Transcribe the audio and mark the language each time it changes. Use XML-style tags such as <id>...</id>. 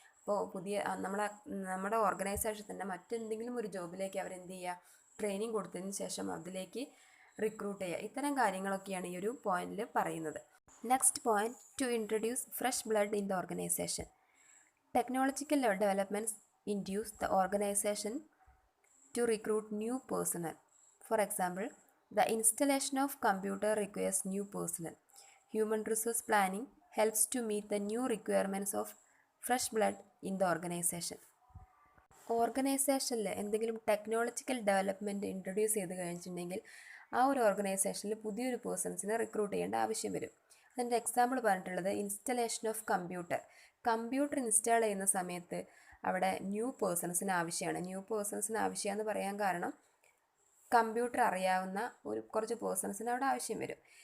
<ml>അപ്പോൾ നമ്മുടെ ഓർഗനൈസേഷൻ തന്നെ മറ്റെന്തെങ്കിലും ഒരു ജോബിലേക്ക് അവരെന്ത് ചെയ്യുക, ട്രെയിനിങ് കൊടുത്തതിന് ശേഷം അതിലേക്ക് റിക്രൂട്ട് ചെയ്യുക. ഇത്തരം കാര്യങ്ങളൊക്കെയാണ് ഈ ഒരു പോയിന്റിൽ പറയുന്നത്.</ml> <en>Next point, to introduce fresh blood in the organization. Technological developments induce the organization to recruit new personnel. For example, the installation of computer requires new personnel. Human resource planning helps to meet the new requirements of fresh blood in the organization.</en> <ml>ഓർഗനൈസേഷനിൽ എന്തെങ്കിലും technological development introduce ചെയ്ത് കഴിഞ്ഞിട്ടുണ്ടെങ്കിൽ ആ ഒരു ഓർഗനൈസേഷനിൽ പുതിയൊരു പേഴ്സൺസിനെ recruit ചെയ്യേണ്ട ആവശ്യം വരും. അതിൻ്റെ എക്സാമ്പിൾ പറഞ്ഞിട്ടുള്ളത് ഇൻസ്റ്റലേഷൻ ഓഫ് കമ്പ്യൂട്ടർ ഇൻസ്റ്റാൾ ചെയ്യുന്ന സമയത്ത് അവിടെ ന്യൂ പേഴ്സൺസിന് ആവശ്യമാണെന്ന് പറയാൻ കാരണം കമ്പ്യൂട്ടർ അറിയാവുന്ന കുറച്ച് പേഴ്സൺസിന് അവിടെ ആവശ്യം വരും.</ml>